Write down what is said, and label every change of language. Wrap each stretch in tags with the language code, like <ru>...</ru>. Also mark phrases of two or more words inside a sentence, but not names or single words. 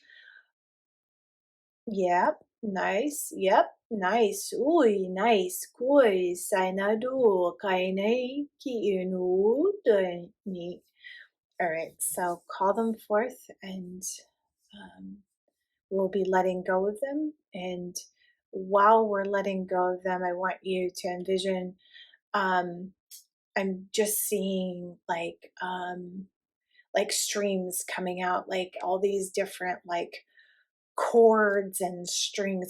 <en>Yep, nice. Yep, nice. Ui, nice. Kui sainadu kaine ki inu ni. All right, so call them forth, and um, we'll be letting go of them. And while we're letting go of them, I want you to envision, I'm just seeing like streams coming out, like all these different like chords and strings.</en>